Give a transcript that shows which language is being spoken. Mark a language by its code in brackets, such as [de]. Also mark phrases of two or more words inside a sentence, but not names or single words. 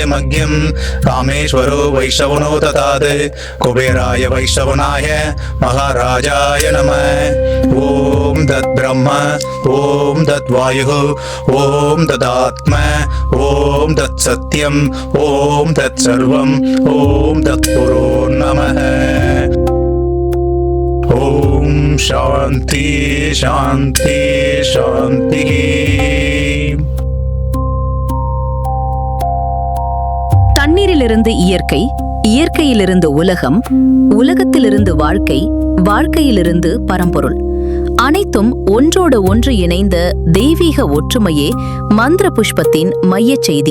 [sa] मह्यं कामेश्वरो वैश्रवणो ददात् कुबेराय वैश्रवणाय महाराजाय नमः ॐ तद्ब्रह्म ॐ तद्वायुः ॐ तदात्मा ॐ तत्सत्यम् ॐ तत्सर्वम् ॐ तत्पुरो नमः ஓம் சாந்தி சாந்தி சாந்தி. [ta] தண்ணீரிலிருந்து இயற்கை, இயற்கையிலிருந்து உலகம், உலகத்திலிருந்து வாழ்க்கை, வாழ்க்கையிலிருந்து பரம்பொருள், அனைத்தும் ஒன்றோடு ஒன்று இணைந்த தெய்வீக ஒற்றுமையே மந்திர புஷ்பத்தின் மையச் செய்தி.